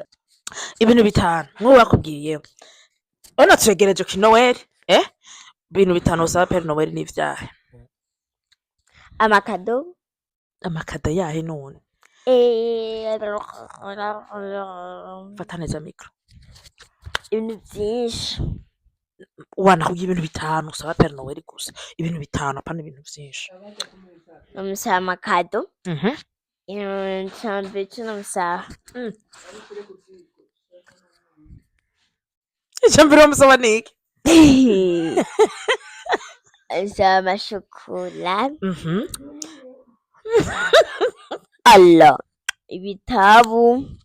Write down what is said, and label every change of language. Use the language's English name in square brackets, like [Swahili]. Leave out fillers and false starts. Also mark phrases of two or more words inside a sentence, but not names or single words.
[Rundi] Ibintu bitanu mwe bakubwiye. Ona twegereje ku Noel, ibintu bitanu usaba Père Noel ni ivyahe? Amakado. amakada yahe none fata neza mikro ibintu byinshi wanakubwiye ibintu bitanu usaba Père Noel gusa ibintu bitanu apana ibintu byinshi namusaba amakado icambere cyo namusaba icyambere wamusaba niki namusaba amashokora Allah ibitabu